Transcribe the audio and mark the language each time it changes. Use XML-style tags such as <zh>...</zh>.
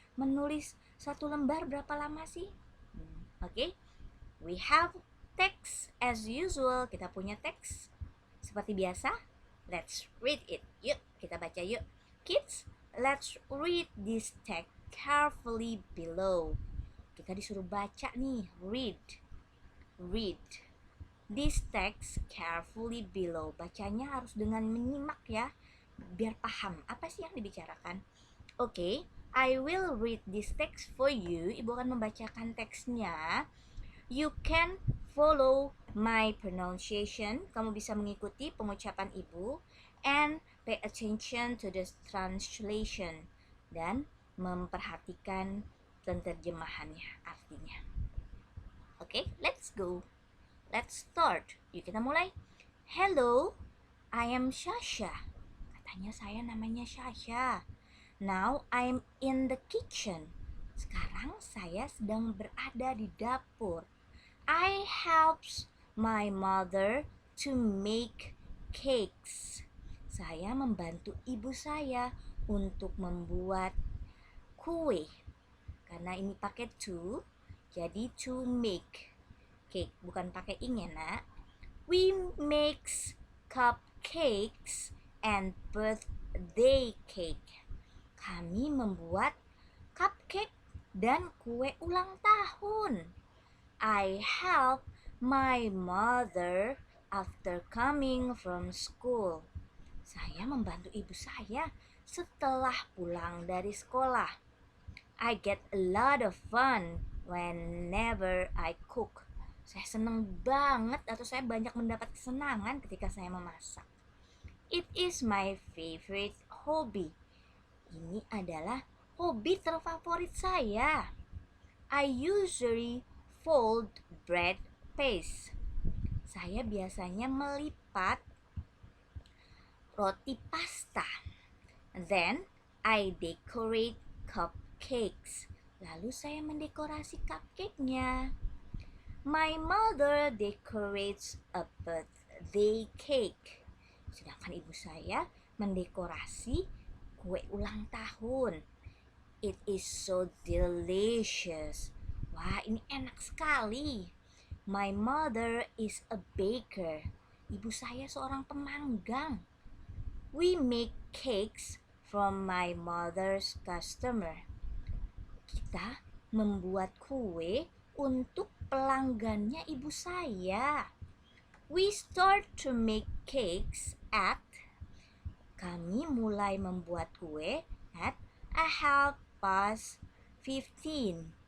<id>Menulis satu lembar berapa lama sih?</id> <en>Okay, we have text as usual.</en> <id>Kita punya teks seperti biasa.</id> <en>Let's read it.</en> <id>Yuk, kita baca yuk.</id> <en>Kids, let's read this text carefully below.</en> <id>Kita disuruh baca nih, read.</id> <en>This text carefully below.</en> <id>Bacanya harus dengan menyimak ya, biar paham apa sih yang dibicarakan.</id> <en>Okay, I will read this text for you.</en> <id>Ibu akan membacakan teksnya.</id> <en>You can follow my pronunciation.</en> <id>Kamu bisa mengikuti pengucapan ibu.</id> <en>And pay attention to the translation.</en> <id>Dan memperhatikan penerjemahannya, artinya.</id> <en>Okay, let's go. Let's start.</en> <id>Yuk kita mulai.</id> <en>Hello, I am Shasha.</en> <id>Katanya saya namanya Shasha.</id> <en>Now I'm in the kitchen.</en> <id>Sekarang saya sedang berada di dapur.</id> <en>I helps my mother to make cakes.</en> <id>Saya membantu ibu saya untuk membuat kue. Karena ini pakai to, jadi</id> <en>to make cake,</en> <id>bukan pakai ing ya nak.</id> <en>We makes cupcakes and birthday cake.</en> <id>Kami membuat cupcake dan kue ulang tahun.</id> <en>I help my mother after coming from school.</en> <id>Saya membantu ibu saya setelah pulang dari sekolah.</id> <en>I get a lot of fun whenever I cook.</en> <id>Saya senang banget atau saya banyak mendapat kesenangan ketika saya memasak.</id> <en>It is my favorite hobby.</en> <id>Ini adalah hobi terfavorit saya.</id> <en>I usually fold bread</en> <id>paste. Saya biasanya melipat roti pasta.</id> <en>Then I decorate cupcakes.</en> <id>Lalu saya mendekorasi cupcake-nya.</id> <en>My mother decorates a birthday cake.</en> <id>Sedangkan ibu saya mendekorasi kue ulang tahun.</id> <en>It is so delicious.</en> <id>Wah, ini enak sekali.</id> <en>My mother is a baker.</en> <id>Ibu saya seorang pemanggang.</id> <en>We make cakes from my mother's customer.</en> <id>Kita membuat kue untuk pelanggannya ibu saya.</id> <en>We start to make cakes at.</en> <id>Kami mulai membuat kue at 15:30.</id>